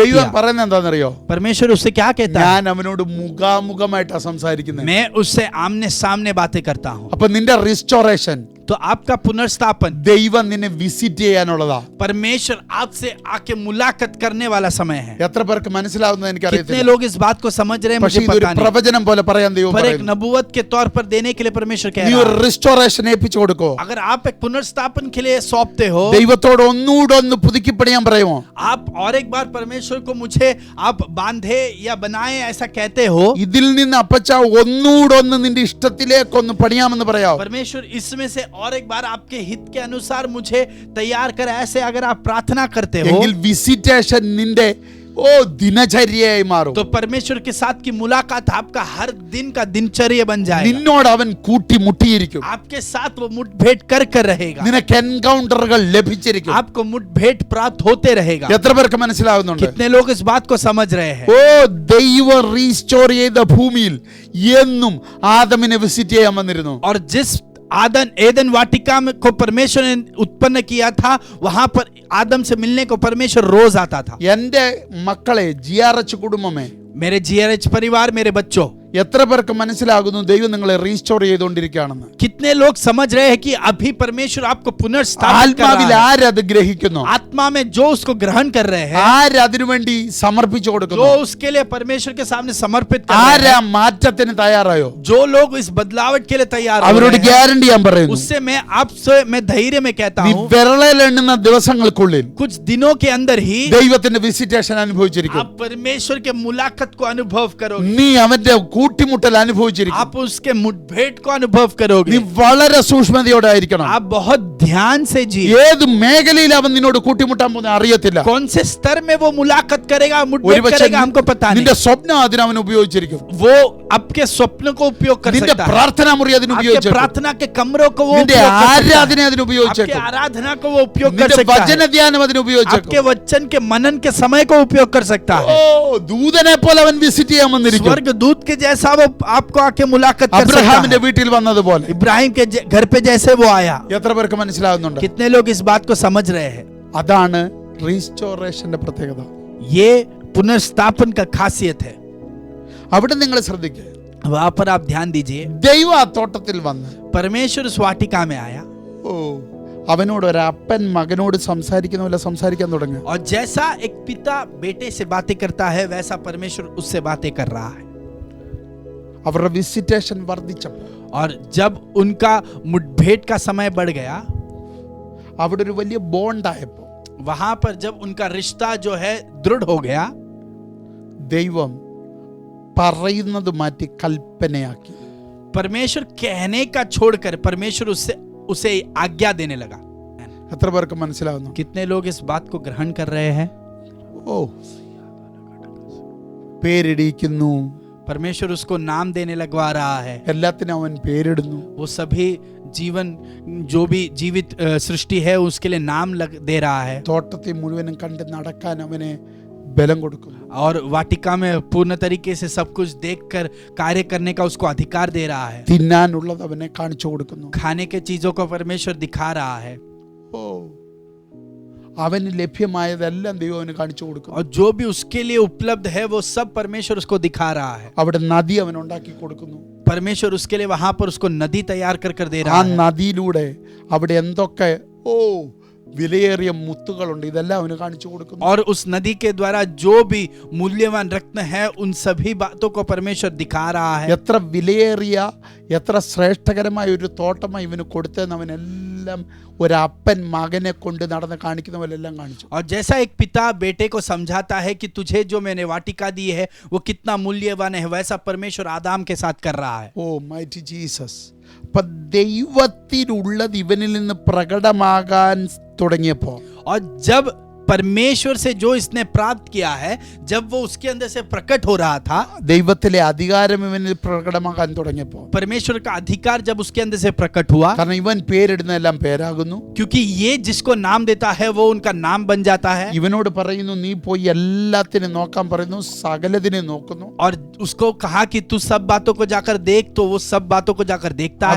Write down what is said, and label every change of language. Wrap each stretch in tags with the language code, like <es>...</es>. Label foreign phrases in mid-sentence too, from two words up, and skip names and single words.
<ml>ദൈവം</ml> <hi>किया,</hi> <ml>പറയുന്നത് എന്താണെന്നറിയോ?</ml> <hi>परमेश्वर उससे क्या कहता है?</hi> <ml>ഞാൻ അവനോട് മുഖാമുഖമായിട്ടാ സംസാരിക്കുന്നത്.</ml> <hi>मैं उससे आमने सामने बातें करता हूँ.</hi> <ml>അപ്പൊ നിന്റെ റിസ്റ്റോറേഷൻ</ml> <hi>तो आपका पुनर्स्थापन</hi> <ml>ദൈവം നിന്നെ വിസിറ്റ് ചെയ്യാനുള്ളതാ.</ml> <hi>परमेश्वर आपसे आके मुलाकात करने वाला समय है.</hi> <ml>എത്ര പേർക്ക് മനസ്സിലാവുന്നത്</ml> <hi>कितने</hi> <ml>എനിക്കറിയത്തില്ല.</ml> <hi>लोग इस बात को समझ रहे हैं</hi> <ml>പക്ഷെ</ml> <hi>मुझे</hi> <ml>ഇതൊരു</ml> <hi>पता नहीं.</hi> <ml>പ്രവചനം പോലെ പറയാൻ ദൈവം</ml> <hi>पर एक</hi> <ml>പറയുന്നു.</ml> <hi>नबूवत के तौर पर देने के लिए परमेश्वर कह</hi> <ml>നീ</ml> <hi>रहा</hi> <ml>ഒരു</ml> <hi>है,</hi> <ml>റിസ്റ്റോറേഷൻ ഏൽപ്പിച്ചു കൊടുക്കോ?</ml> <hi>अगर आप एक पुनर्स्थापन के लिए सौंपते हो,</hi> <ml>ദൈവത്തോട് ഒന്നുകൂടെ ഒന്ന് പുതുക്കിപ്പണിയാൻ പറയുമോ?</ml> <hi>आप और एक बार परमेश्वर को मुझे आप बांधे या बनाए ऐसा कहते हो,</hi> <ml>ഇതിൽ നിന്ന് അപ്പച്ച ഒന്നുകൂടെ ഒന്ന് നിന്റെ ഇഷ്ടത്തിലേക്കൊന്ന് പണിയാമെന്ന് പറയാവോ?</ml> <hi>परमेश्वर इसमें से और एक बार आपके हित के अनुसार मुझे तैयार कर, ऐसे अगर आप प्रार्थना करते हो,</hi> <ml>എങ്കിൽ വിസിറ്റേഷൻ നിന്റെ ദിനചര്യയായി മാറും.</ml> <hi>तो परमेश्वर के साथ की मुलाकात आपका हर दिन का दिनचर्या बन जाएगा.</hi> <ml>നിന്നോട് അവൻ കൂട്ടിമുട്ടിയിരിക്കും.</ml> <hi>आपके साथ वो मुठभेड़ कर रहेगा.</hi> <ml>നിനക്ക് എൻകൗണ്ടറുകൾ ലഭിച്ചിരിക്കും.</ml> <hi>आपको मुठभेड़ प्राप्त होते रहेगा.</hi> <ml>എത്ര പേർക്ക് മനസ്സിലാവുന്നുണ്ട്?</ml> <hi>कितने लोग इस बात को समझ रहे हैं?</hi> <ml>ദൈവം റീസ്റ്റോർ ചെയ്ത ഭൂമിയിൽ എന്നും ആദമിനെ വിസിറ്റ് ചെയ്യാൻ വന്നിരുന്നു.</ml> <hi>और जिस एदन वाटिका में को परमेश्वर ने उत्पन्न किया था, वहां पर आदम से मिलने को परमेश्वर रोज आता था.</hi> <ml>എന്റെ മക്കളെ, GRH കുടുംബമേ,</ml> <hi>मेरे GRH परिवार, मेरे बच्चों,</hi> <ml>എത്ര പേർക്ക് മനസ്സിലാകുന്നു ദൈവം നിങ്ങളെ റീസ്റ്റോർ ചെയ്തുകൊണ്ടിരിക്കുകയാണെന്ന്?</ml> <hi>कितने लोग समझ रहे हैं कि अभी परमेश्वर आपको पुनर्स्थापित कर</hi> <ml>ആത്മാവിൽ</ml> <hi>रहा है?</hi> <ml>ആരത് ഗ്രഹിക്കുന്നു?</ml> <hi>आत्मा में जो उसको ग्रहण कर रहे हैं,</hi> <ml>ആരതിനു വേണ്ടി സമർപ്പിച്ചു</ml> <hi>जो</hi> <ml>കൊടുക്കുന്നു?</ml> <hi>उसके लिए परमेश्वर के सामने समर्पित कर रहे</hi> <ml>ആരാ</ml> <hi>हैं,</hi> <ml>മാറ്റത്തിന് തയ്യാറായോ?</ml> <hi>जो लोग इस बदलावट के लिए तैयार हो</hi> <ml>അവരോട്</ml> <hi>रहे हैं,</hi> <ml>ഗ്യാരണ്ടി ഞാൻ പറയുന്നു,</ml> <hi>उससे मैं आपसे मैं धैर्य में कहता</hi> <ml>നീ</ml> <hi>हूँ,</hi> <ml>വിരളിൽ എണ്ണുന്ന ദിവസങ്ങൾക്കുള്ളിൽ</ml> <hi>कुछ दिनों के अंदर ही</hi> <ml>ദൈവത്തിന്റെ വിസിറ്റേഷൻ അനുഭവിച്ചിരിക്കും.</ml> <hi>आप परमेश्वर के मुलाकात को अनुभव करोगे.</hi> <ml>നീ അവന്റെ കൂട്ടിമുട്ടൽ അനുഭവിച്ചിരിക്കും.</ml> <hi>आप उसके मुठभेड़ को अनुभव करोगे.</hi> <ml>നീ വളരെ സൂക്ഷ്മതയോടെ ആയിരിക്കണം.</ml> <hi>आप बहुत ध्यान से जी,</hi> <ml>ഏത് മേഖലയിൽ അവൻ നിന്നോട് കൂട്ടിമുട്ടാൻ പോകുന്ന അറിയത്തില്ല.</ml> <hi>कौन से स्तर में वो मुलाकात करेगा, मुठभेड़</hi> <ml>ഒരുപക്ഷെ</ml> <hi>करेगा, हमको पता नहीं.</hi> <ml>നിന്റെ സ്വപ്നം അതിന് അവൻ ഉപയോഗിച്ചിരിക്കും.</ml> <hi>वो आपके स्वप्न को उपयोग कर</hi> <ml>നിന്റെ</ml> <hi>सकता है,</hi> <ml>പ്രാർത്ഥനാ മുറി അതിന്</ml> <hi>आपके</hi> <ml>ഉപയോഗിച്ചേക്കും.</ml> <hi>प्रार्थना के कमरों को वो</hi> <ml>നിന്റെ</ml> <hi>उपयोग कर सकता</hi> <ml>ആരാധന</ml> <hi>है,</hi> <ml>അതിന്</ml> <hi>आपके</hi> <ml>ഉപയോഗിച്ചേക്കും.</ml> <hi>आराधना को वो उपयोग कर</hi> <ml>നിന്റെ</ml> <hi>सकता</hi> <ml>വചന</ml> <hi>है,</hi> <ml>ധ്യാനം അതിന് ഉപയോഗിച്ചേക്കും.</ml> <hi>आपके वचन के मनन के समय को उपयोग कर सकता है.</hi> <ml>ദൂതനെ പോലെ അവൻ വിസിറ്റ് ചെയ്യാൻ വന്നിരിക്കും.</ml> <hi>स्वर्ग दूत के जैसा वो आपको आके मुलाकात कर सकता</hi> <ml>അബ്രഹാമിന്റെ</ml> <hi>है.</hi> <ml>വീട്ടിൽ വന്നതുപോലെ.</ml> <hi>इब्राहिम के घर पे जैसे वो आया.</hi> <ml>എത്ര പേർക്ക് മനസ്സിലാവുന്നുണ്ട്?</ml> <hi>कितने लोग इस बात को समझ रहे हैं?</hi> <ml>അതാണ് റീസ്റ്റോറേഷന്റെ പ്രത്യേകത.</ml> <hi>ये पुनर्स्थापन का खासियत है.</hi> <ml>അവിടെ നിങ്ങൾ ശ്രദ്ധിക്കുക,</ml> <hi>वहां पर आप ध्यान दीजिए,</hi> <ml>ദൈവം ആ തോട്ടത്തിൽ വന്ന്</ml> <hi>परमेश्वर उस वाटिका में आया</hi> <ml>അവനോട് ഒരു അപ്പൻ മകനോട് സംസാരിക്കുന്ന പോലെ സംസാരിക്കാൻ തുടങ്ങി.</ml> <hi>और जैसा एक पिता बेटे से बातें करता है, वैसा परमेश्वर उससे बातें कर रहा है.</hi> <ml>അവരുടെ വിസിറ്റേഷൻ വർദ്ധിച്ചപ്പോൾ</ml> <hi>और जब उनका मुठभेड़ का समय बढ़ गया,</hi> <ml>അവിടെ ഒരു വലിയ ബോണ്ടായപ്പോൾ</ml> <hi>वहां पर जब उनका रिश्ता जो है दृढ़ हो गया,</hi> <ml>ദൈവം പറയുന്നത് മാറ്റി കൽപ്പനയാക്കി.</ml> <hi>परमेश्वर कहने का छोड़कर परमेश्वर उसे आज्ञा देने लगा.</hi> <ml>എത്ര പേർക്ക് മനസ്സിലാവുന്നു?</ml> <hi>कितने लोग इस बात को ग्रहण कर रहे हैं?</hi> <ml>പേരിടിക്കുന്നു,</ml> <hi>परमेश्वर उसको नाम देने लगवा रहा है.</hi> <ml>എല്ലാത്തിനും അവൻ പേരിടുന്നു.</ml> <hi>वो सभी जीवन जो भी जीवित सृष्टि है उसके लिए नाम दे रहा है.</hi> <ml>തോട്ടത്തെ മുഴുവനും കണ്ട് നടക്കാൻ അവനെ ബലം കൊടുക്കുന്നു.</ml> <hi>और वाटिका में पूर्ण तरीके से सब कुछ देखकर कार्य करने का उसको अधिकार दे रहा है.</hi> <ml>തിന്നാനുള്ളത് അവനെ കാണിച്ചു കൊടുക്കുന്നു.</ml> <hi>खाने के चीजों को परमेश्वर दिखा रहा है.</hi> <ml>അവന് ലഭ്യമായതെല്ലാം ദൈവം അവന് കാണിച്ചു കൊടുക്കുന്നു.</ml> <hi>और जो भी उसके लिए उपलब्ध है वो सब परमेश्वर उसको दिखा रहा है.</hi> <ml>അവിടെ നദി അവൻ ഉണ്ടാക്കി കൊടുക്കുന്നു.</ml> <hi>परमेश्वर उसके लिए वहां पर उसको नदी तैयार कर दे</hi> <ml>ആ</ml> <hi>रहा है.</hi> <ml>നദിയിലൂടെ അവിടെ എന്തൊക്കെ വിലയേറിയ മുത്തുകളുണ്ട്, ഇതെല്ലാം അവന് കാണിച്ചു കൊടുക്കുന്നു.</ml> <hi>और उस नदी के द्वारा जो भी मूल्यवान रत्न है उन सभी बातों को परमेश्वर दिखा रहा है.</hi> <ml>എത്ര വിലയേറിയ എത്ര ശ്രേഷ്ഠകരമായ ഒരു തോട്ടമായി ഇവന് കൊടുത്തതെന്ന് അവനെല്ലാം ഒരപ്പൻ മകനെ കൊണ്ട് നടന്ന് കാണിക്കുന്ന പോലെ എല്ലാം കാണിച്ചു.</ml> <hi>और जैसा एक पिता बेटे को समझाता है कि तुझे जो मैंने वाटिका दी है वो कितना मूल्यवान है, वैसा परमेश्वर आदम के साथ कर रहा है.</hi> <en>Mighty Jesus.</en> <ml>അപ്പൊ ദൈവത്തിലുള്ളത് ഇവനിൽ നിന്ന് പ്രകടമാകാൻ തുടങ്ങിയപ്പോ,</ml> <hi>और जब परमेश्वर से जो इसने प्राप्त किया है, जब वो उसके अंदर से प्रकट हो रहा था,</hi> <ml>ദൈവത്തിലെ അധികാരം ഇവനിൽ പ്രകടമാക്കാൻ തുടങ്ങിയപ്പോൾ,</ml> <hi>परमेश्वर का अधिकार जब उसके अंदर से प्रकट हुआ,</hi> <ml>കാരണം ഇവൻ പേരിടുന്നതെല്ലാം പേരാകുന്നു.</ml> <hi>क्योंकि ये जिसको नाम देता है वो उनका नाम बन जाता है.</hi> <ml>ഇവനോട് പറയുന്നു നീ പോയി എല്ലാത്തിനും നോക്കാൻ പറയുന്നു, സകലതിനെ നോക്കുന്നു.</ml> <hi>और उसको कहा कि तू सब बातों को जाकर देख, तो वो सब बातों को जाकर देखता है.</hi>